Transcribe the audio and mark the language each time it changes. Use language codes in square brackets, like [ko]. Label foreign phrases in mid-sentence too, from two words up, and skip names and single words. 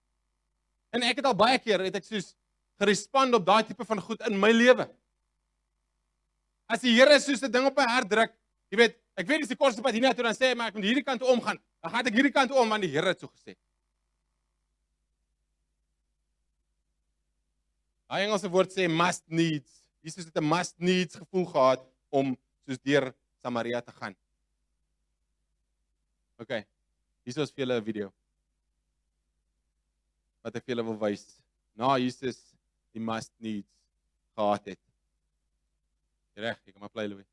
[af] En ek het al baie keer het ek soos gerespond op daai tipe van goed in my lewe. As die Here soos 'n ding op my hart druk, jy weet, ek weet dis die kortste pad hiernatoe, dan sê hy maar ek moet hierdie kant toe omgaan. Dan gaan ek hierdie kant toe om want die Here het so gesê. Daai Engelse woord sê [en] must needs. [af] Jesus het 'n [en] must needs [af] gevoel gehad om soos deur Samaria te gaan. Okay. Hier is vir julle 'n video. Wat ek vir julle wil wys. Na Jesus die [en] must needs [af] gehad het. Reg, ek kan maar play Louis.